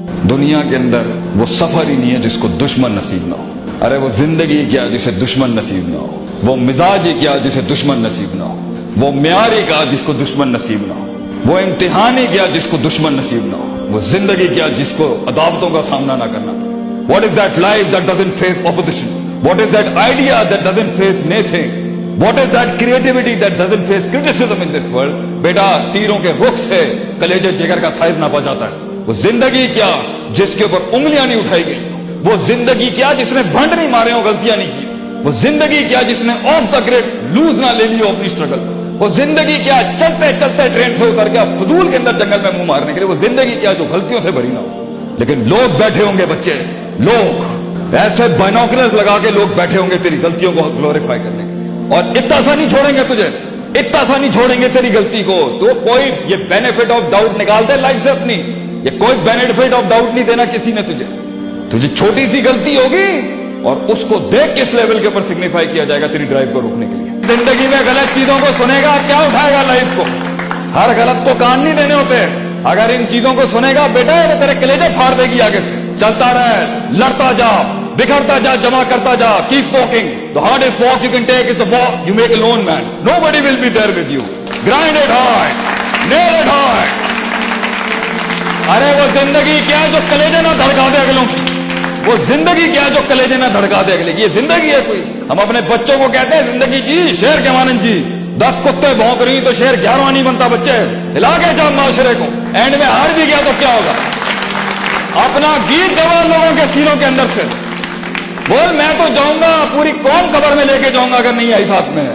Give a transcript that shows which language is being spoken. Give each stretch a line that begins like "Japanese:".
Urdu: دنیا کے اندر وہ سفر ہی نہیں ہے جس کو دشمن نصیب نہ ہو. ارے وہ زندگی کیا جسے دشمن نصیب نہ ہو. وہ مزاج ہی کیا جسے دشمن نصیب نہ ہو. وہ معیار ہی کیا جس کو دشمن نصیب نہ ہو. وہ امتحان ہی کیا جس کو دشمن نصیب نہ ہو. وہ زندگی کیا جس کو عداوتوں کا سامنا نہ کرنا پڑے.
English: What is that life that doesn't face opposition? What is that idea that doesn't face naysaying? What is that creativity that doesn't face criticism in this world?
Urdu: بیٹا تیروں کے رخ سے کلیجے جگر کا سائز ناپا جاتا ہے. وہ زندگی کیا جس کے اوپر انگلیاں نہیں اٹھائی گئی. وہ زندگی کیا جس نے بھنڈ نہیں مارے ہو, غلطیاں نہیں کی. وہ زندگی کیا جس نے آف دا گریڈ لوز نہ لے لی ہو اپنی اسٹرگل. وہ زندگی کیا چلتے چلتے ٹرین سے اتر گیا فضول کے اندر جنگل میں منہ مارنے کے لیے. وہ زندگی کیا جو غلطیوں سے بھری نہ ہو. لیکن لوگ بیٹھے ہوں گے, بچے لوگ ایسے بائنوکلرز لگا کے لوگ بیٹھے ہوں گے تیری غلطیوں کو گلوریفائی کرنے کے لیے, اور اتنا سا نہیں چھوڑیں گے تجھے, اتنا سا نہیں چھوڑیں گے تیری غلطی کو. تو کوئی یہ بینیفٹ آف ڈاؤٹ نکال دے لائف سے اپنی. یہ کوئی بینیفٹ آف ڈاؤٹ نہیں دینا کسی نے تجھے چھوٹی سی غلطی ہوگی اور اس کو دیکھ کس لیول کے اوپر سگنیفائی کیا جائے گا تیری ڈرائیو کو روکنے کے لیے. زندگی میں غلط چیزوں کو سنے گا, کیا اٹھائے گا لائف کو. ہر غلط کو کان نہیں دینے ہوتے. اگر ان چیزوں کو سنے گا بیٹا یہ تیرے کلیجے پھاڑ دے گی آگے سے. چلتا رہے, لڑتا جا, بکھرتا جا, جمع کرتا جا,
English: keep walking. The hardest walk you can take is the walk you make alone, man. Nobody will be there with you. Grind it hard, nail it hard.
Urdu: ارے وہ زندگی کیا جو کلیجے نہ دھڑکا دے اگلوں کی. وہ زندگی کیا جو کلیجے نہ دھڑکا دے اگلے کی. یہ زندگی ہے کوئی. ہم اپنے بچوں کو کہتے ہیں زندگی جی شیر کے مانند جی. 10 کتے بھونک رہی تو شیر 11واں نہیں بنتا. بچے ہلا کے جا معاشرے کو, اینڈ میں ہار بھی گیا تو کیا ہوگا. اپنا گیت گوا لوگوں کے سینوں کے اندر سے بول میں تو جاؤں گا پوری قوم قبر میں لے کے جاؤں گا اگر نہیں آئی ساتھ میں.